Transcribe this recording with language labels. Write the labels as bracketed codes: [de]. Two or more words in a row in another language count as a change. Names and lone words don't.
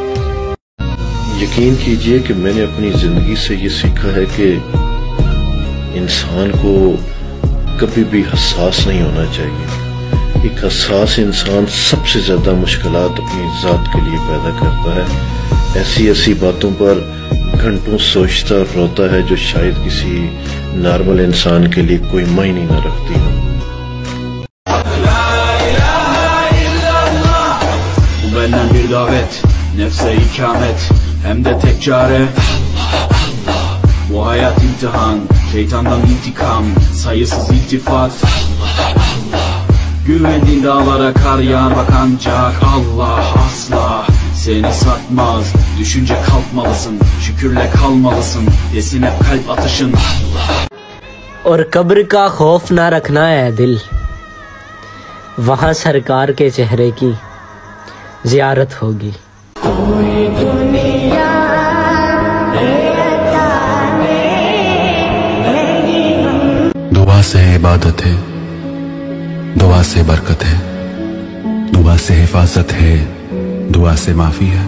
[ur] یقین کیجئے کہ میں نے اپنی زندگی سے یہ سیکھا ہے کہ انسان کو کبھی بھی حساس نہیں ہونا چاہیے۔ ایک حساس انسان سب سے زیادہ مشکلات اپنی ذات کے لیے پیدا کرتا ہے، ایسی باتوں پر گھنٹوں سوچتا اور روتا ہے جو شاید کسی نارمل انسان کے لیے کوئی معنی نہ رکھتی ہو۔ [tr] Bu benden bir davet, nefse ikamet, hem de tek çare. Bu hayat imtihan, şeytandan intikam, sayısız iltifat. Güvendiğin dağlara kar yağar bak ancak Allah asla seni satmaz. Düşünce kalkmalısın, şükürle kalmalısın, desin hep kalp atışın. [ur] اور قبر کا خوف نہ رکھنا ہے دل، وہاں سرکار کے چہرے کی زیارت ہوگی۔ دعا سے عبادت ہے، دعا سے برکت ہے، دعا سے حفاظت ہے، دعا سے معافی ہے۔